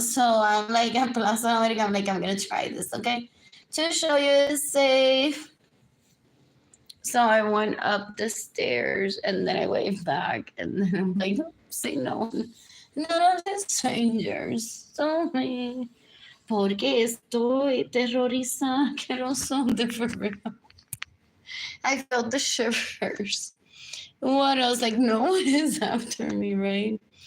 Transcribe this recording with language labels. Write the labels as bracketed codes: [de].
[en] So I'm like at Plaza America, I'm like, I'm gonna try this, okay? To show you it's safe. So I went up the stairs and then I waved back and then I'm like, say no. None of the strangers told me. [es] Porque estoy terrorizada, que no son de verdad. [en] I felt the shivers. What else? Like, no one is after me, right?